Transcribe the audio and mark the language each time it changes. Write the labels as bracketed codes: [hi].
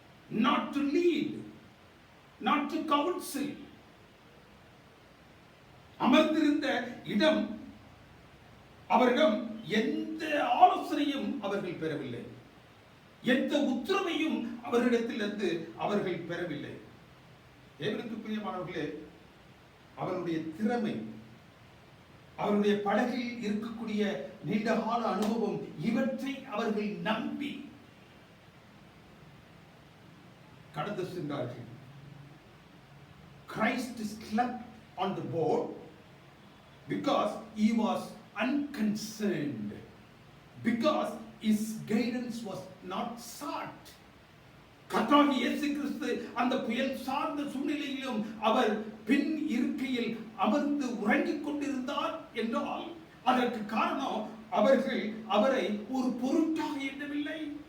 [en] Not to lead, not to counsel. [ta] அமர்ந்திருந்த இடம் அவரிடம் எந்த ஆலோசனையும் அவர்கள் பெறவில்லை, எந்த உத்தரவையும் அவரிடத்திலிருந்து அவர்கள் பெறவில்லை. தேவனுக்கு பிரியமானவர்களே, அவருடைய திறமை, அவருடைய படகில் இருக்கக்கூடிய நீண்டகால அனுபவம், இவற்றை அவர்கள் நம்பி கடந்து சென்றார்கள். [en] Christ slept on the boat because he was unconcerned, because his guidance was not sought. [ta] கர்த்தராகிய இயேசு கிறிஸ்து அந்த புயல் சார்ந்த சூழ்நிலையிலும் அவர் பின் இருக்கையில் அமர்ந்து உறங்கிக் கொண்டிருந்தார் என்றால் அதற்கு காரணம் அவர்கள் அவரை ஒரு பொருட்டாக எண்ணவில்லை.